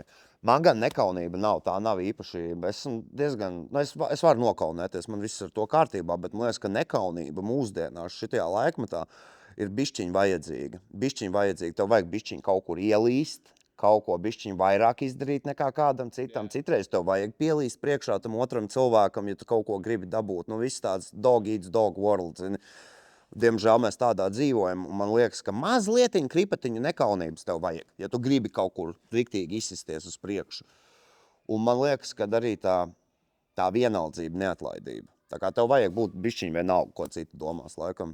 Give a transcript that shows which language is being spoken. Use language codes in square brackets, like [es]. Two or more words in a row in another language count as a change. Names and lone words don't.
[lv] Man gan nekaunība nav, tā nav īpašība. Es varu nokaunēties, man viss ar to kārtībā, bet man liekas, ka nekaunība mūsdienās šitajā laikmetā ir bišķiņ vajadzīga. Tev vajag bišķiņ kaut kur ielīst, kaut ko bišķiņ vairāk izdarīt nekā kādam citam. Citreiz tev vajag pielīst priekšā tam otram cilvēkam, ja tu kaut ko gribi dabūt. Viss tāds [en] dog eats dog world. [lv] Zini. Diemžēl mēs tādā dzīvojam, un man liekas, ka mazlietiņu kripatiņu nekaunības tev vajag, ja tu gribi kaut kur riktīgi izsisties uz priekšu. Un man liekas, ka arī tā vienaldzība, neatlaidība. Tā kā tev vajag būt bišķiņ vienalga, ko citi domās laikam.